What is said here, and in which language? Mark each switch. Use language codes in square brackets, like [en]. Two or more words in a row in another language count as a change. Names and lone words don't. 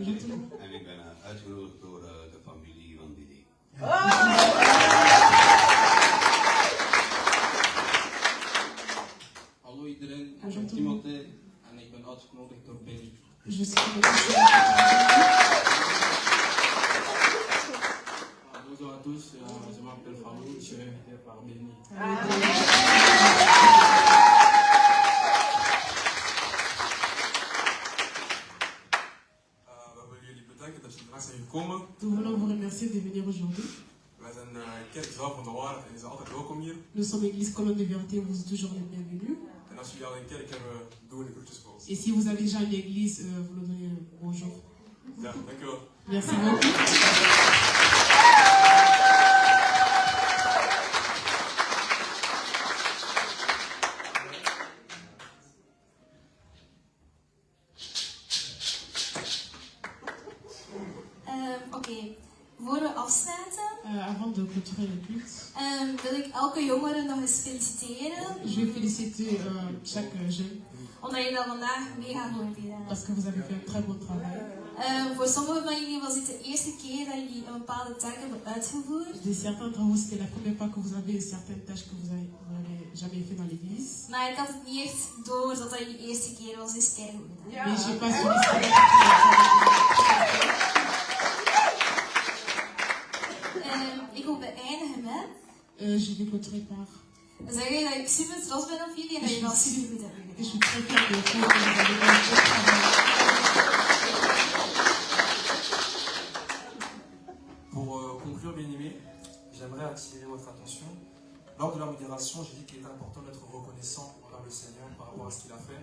[fr] Bonjour Jim tout le monde. [nl] en ik ben uitgenodigd door de familie van Didi. Hallo iedereen, ik [fr] Bonjour [nl] ben [fr] tout le monde. [nl] Timothée en ik ben uitgenodigd door Benny. [fr] Je suis Bonjour à tous, je m'appelle Fallou, je suis invité par Benny. [nl] We willen jullie bedanken dat jullie vandaag zijn gekomen. [fr] Nous voulons vous remercier de venir aujourd'hui. [nl] Wij zijn kerkzaal van de waarheid en je bent altijd welkom hier. [fr] Nous sommes Église Colonne de Vérité, vous êtes toujours les bienvenus. [nl] En als jullie al een kerk hebben, doe een groetjes voor ons. [fr] Et si vous avez déjà une église, vous nous donnez bonjour. [nl] Ja, dankjewel. [fr] Merci beaucoup. [nl] Oké, voor we afsluiten [fr] Avant de clôturer le culte, [nl] wil ik elke jongere nog eens feliciteren. [fr] je vais féliciter chaque jeune [nl] Omdat je dat vandaag mega goed hebt gedaan. [fr] parce que vous avez fait un très bon travail. [nl] Voor sommigen van jullie was dit de eerste keer dat jullie een bepaalde taak hebben uitgevoerd. [fr] De certains d'entre vous, c'était la première fois que vous avez une certaine tâche que vous n'avez jamais fait dans l'église. [nl] Maar ik had het niet echt door dat dat jullie eerste keer was. Dus kijk hoe gedaan. [fr] Mais je n'ai pas suivi ça. [nl] Ik wil beëindigen met [fr] Je vais clôturer par. [nl] zeggen dat ik super trots ben op jullie en dat je dat super goed hebt [fr] Et [nl] gedaan. [fr] je suis très fière de vous que vous avez fait un bon travail. Pour conclure, bien aimé, j'aimerais attirer votre attention. Lors de la modération, j'ai dit qu'il est important d'être reconnaissant envers le Seigneur par rapport à ce qu'il a fait.